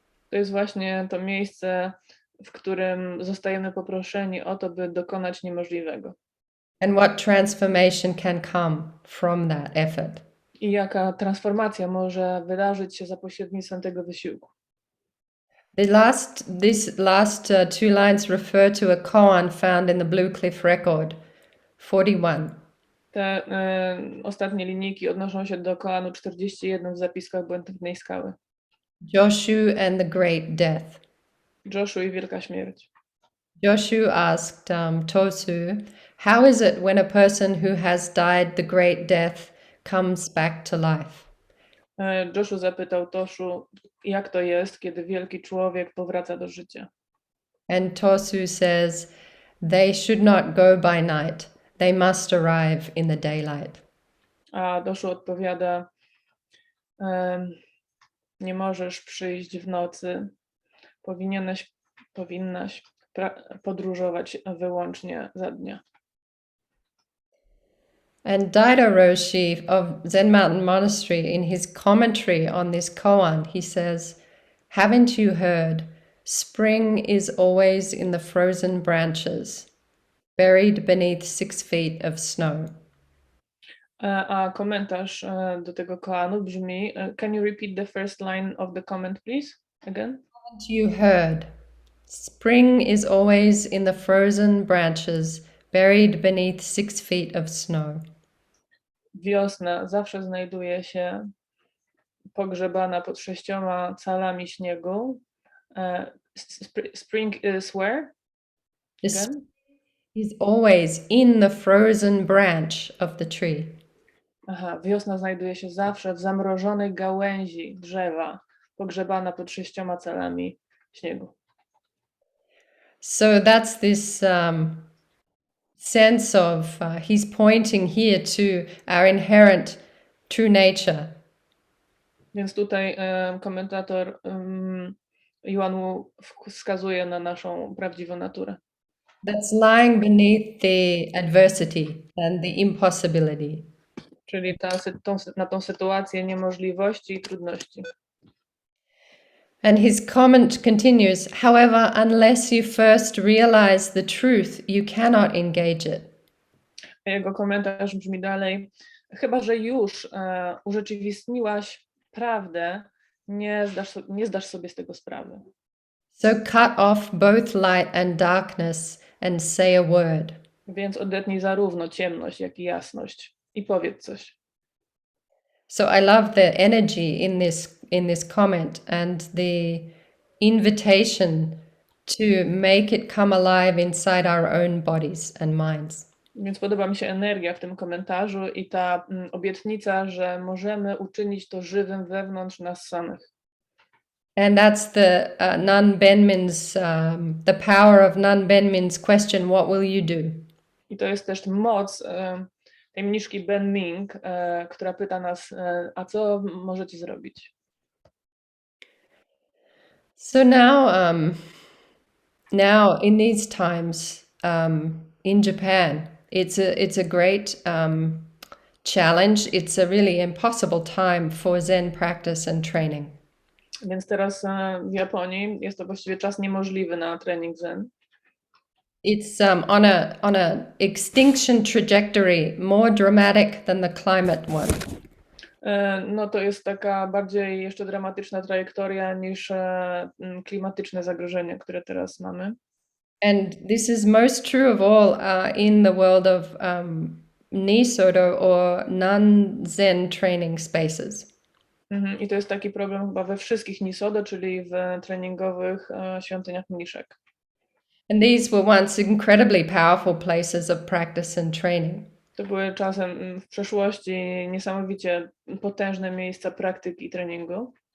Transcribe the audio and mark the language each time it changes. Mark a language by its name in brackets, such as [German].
[Polish] To jest właśnie to miejsce, w którym zostajemy poproszeni o to, by dokonać niemożliwego. [English] And what transformation can come from that effort. [Polish] I jaka transformacja może wydarzyć się za pośrednictwem tego wysiłku. [English] These last two lines refer to a koan found in the Blue Cliff Record, 41. [Polish] Te ostatnie linijki odnoszą się do koanu 41 w zapiskach Błękitnej Skały. [English] Joshu and the Great Death. [Polish] Joshu i Wielka Śmierć. [English] Joshu asked Tosu, how is it when a person who has died the great death comes back to life? [Polish] Joshu zapytał Toshu, jak to jest, kiedy wielki człowiek powraca do życia. [English] And Tosu says, they should not go by night. They must arrive in the daylight. [Polish] A Toshu odpowiada, nie możesz przyjść w nocy. Powinnaś podróżować wyłącznie za dnia. [English] And Daido Roshi of Zen Mountain Monastery, in his commentary on this koan, he says, haven't you heard? Spring is always in the frozen branches, buried beneath 6 feet of snow. [Polish] A komentarz do tego koanu brzmi, [English] can you repeat the first line of the comment, please, again? Haven't you heard? Spring is always in the frozen branches, buried beneath 6 feet of snow. [Polish] Wiosna zawsze znajduje się pogrzebana pod 6 calami śniegu. [English] Spring is where? Again? Is always in the frozen branch of the tree. [Polish] Aha, wiosna znajduje się zawsze w zamrożonej gałęzi drzewa, pogrzebana pod 6 calami śniegu. [English] So that's this sense of, he's pointing here to our inherent true nature. [Polish] Więc tutaj komentator Yuanwu wskazuje na naszą prawdziwą naturę. [English] That's lying beneath the adversity and the impossibility. [Polish] Czyli na tą sytuację niemożliwości i trudności. [English] And his comment continues, however, unless you first realize the truth, you cannot engage it. [Polish] A jego komentarz brzmi dalej, chyba że już urzeczywistniłaś prawdę, nie zdasz sobie z tego sprawy. [English] So cut off both light and darkness and say a word. [Polish] Więc odetnij zarówno ciemność, jak i jasność i powiedz coś. [English] So I love the energy in this comment and the invitation to make it come alive inside our own bodies and minds. [Polish] Więc podoba mi się energia w tym komentarzu i ta obietnica, że możemy uczynić to żywym wewnątrz nas samych. [English] And that's the Nun Benmin's, the power of Nun Benmin's question, what will you do? [Polish] I to jest też moc tej mniszki Ben Ming, która pyta nas, a co możecie zrobić? [English] So now in these times in Japan, it's a great challenge. It's a really impossible time for Zen practice and training. [Polish] Więc teraz w Japonii jest to właściwie czas niemożliwy na trening Zen. [English] It's on a extinction trajectory more dramatic than the climate one. [Polish] No to jest taka bardziej jeszcze dramatyczna trajektoria niż klimatyczne zagrożenie, które teraz mamy. [English] And this is most true of all in the world of Nisoto or non-Zen training spaces. [Polish] I to jest taki problem chyba we wszystkich Nisodo, czyli w treningowych świątyniach mniszek. [English] And these were once incredibly powerful places of practice and training. [Polish] To były czasem w przeszłości niesamowicie potężne miejsca praktyki i treningu.